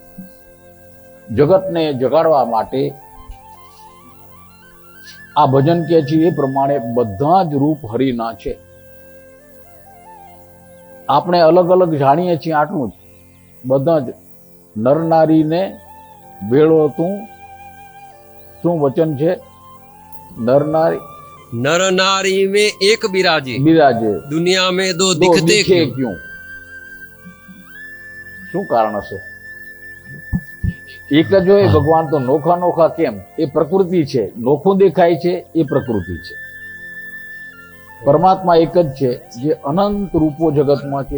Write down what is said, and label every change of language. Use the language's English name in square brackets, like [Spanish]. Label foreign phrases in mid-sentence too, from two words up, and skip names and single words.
[Gujarati] જગતને જગાડવા માટે આ ભજન કહે છે એ પ્રમાણે બધા જ રૂપ હરિના છે. આપણે અલગ અલગ જાણીએ છીએ આટલું જ. બધા જ નર નારીને ભેળો તું. શું વચન છે? નર નારી [Hindi] नर नारी में एक बिराजे, બિરાજે, दुनिया में दो [Gujarati] તો [Hindi] दिखते દિખે क्यों। [Gujarati] ક્યું? શું કારણ હશે? એક જ હોય ભગવાન તો નોખા નોખા કેમ? એ પ્રકૃતિ છે. નોખું દેખાય છે એ પ્રકૃતિ છે. પરમાત્મા એક જ છે જે અનંત રૂપો જગતમાં છે.